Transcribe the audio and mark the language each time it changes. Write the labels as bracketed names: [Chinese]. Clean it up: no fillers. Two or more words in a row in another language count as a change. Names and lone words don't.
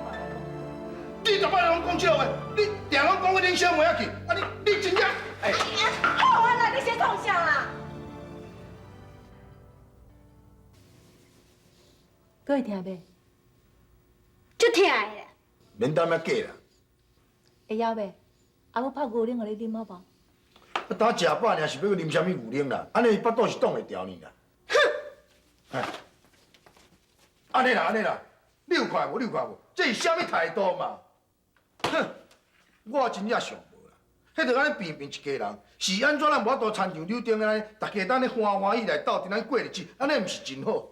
[Min Nan Chinese] 你逐摆拢讲这话，你定拢讲我恁小妹仔去，啊你真正哎。好啊啦，你先创啥啦？搁会听袂？就听的啦。免担遐假啦。会晓袂？啊，我泡牛奶互你啉好无？啊，当食饱尔是要啉啥物牛奶啦？安尼腹肚是挡会牢呢啦。哼！ 哎，安尼啦安尼啦，你有看无？你有看无？这是啥物态度嘛？哼！我真正想无啦，迄着安尼平平一家人，是安怎咱无法度亲像柳丁安尼，大家当咧欢欢喜来斗阵咱过日子，安尼毋是真好？